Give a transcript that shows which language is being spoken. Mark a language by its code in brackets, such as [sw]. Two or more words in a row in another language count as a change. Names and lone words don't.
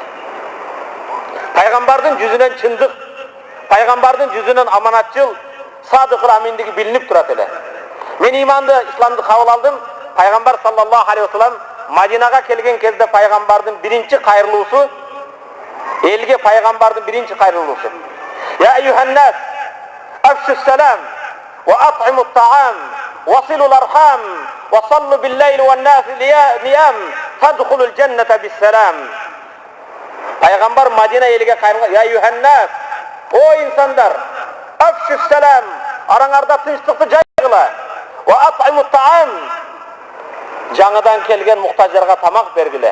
[ky] Пайгамбардын жүзүнөн чындык, пайгамбардын жүзүнөн аманатчыл, садыкыл аминдиги билинип турат эле. Мен иманды, исламды кабыл алдым. Пайгамбар [ar] صلى الله عليه وسلم [ky] Мадинага келген кезде пайгамбардын биринчи кайрылуусу, элге пайгамбардын биринчи кайрылуусу: [ar] "يا أيها الناس أفشوا السلام وأطعموا الطعام وصلوا الأرحام وصلوا بالليل والناس نيام تدخلوا الجنة بسلام." [ky] Пайгамбар Мадина элге кайрылган: [ar] "يا أيها الناس, [ky] о инсандар, [ar] أفشوا السلام, [ky] араңарда тынчтыкты жайгыла. [ar] وأطعموا الطعام, [ky] жаңыдан келген мухтаждарга тамак бергиле.